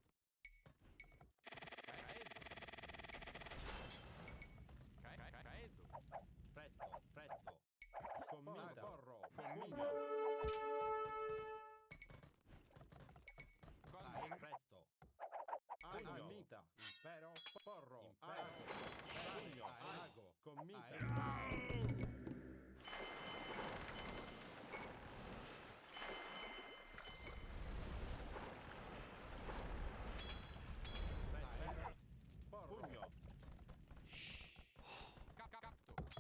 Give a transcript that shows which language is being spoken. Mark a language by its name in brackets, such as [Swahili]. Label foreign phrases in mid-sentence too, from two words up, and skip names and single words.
[Latin] Caedo. presto, presto, commita, porro, commita, Condo. ein, presto, pugno, mita, impero, porro, ago, pugno, ago, commita, presto, pugno, Capto.